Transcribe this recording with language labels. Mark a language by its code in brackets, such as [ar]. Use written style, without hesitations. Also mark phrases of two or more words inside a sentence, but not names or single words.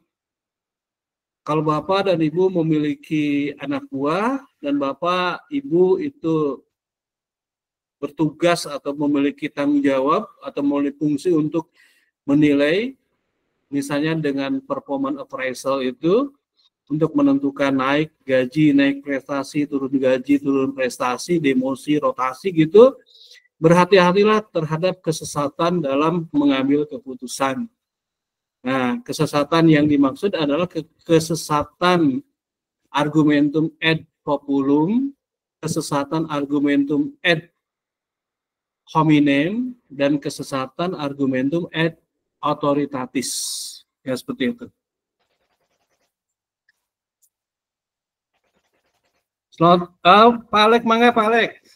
[id] Kalau Bapak dan Ibu memiliki anak buah, dan Bapak, Ibu itu bertugas atau memiliki tanggung jawab atau memiliki fungsi untuk menilai, misalnya dengan [en] performance appraisal [id] itu, untuk menentukan naik gaji, naik prestasi, turun gaji, turun prestasi, demosi, rotasi gitu, berhati-hatilah terhadap kesesatan dalam mengambil keputusan. Nah, kesesatan yang dimaksud adalah kesesatan [la] argumentum ad populum, [id] kesesatan [la] argumentum ad hominem, [id] dan kesesatan [la] argumentum ad authoritatis. [id] Ya, seperti itu. Selamat, Pak Alek, mangga Pak Alek.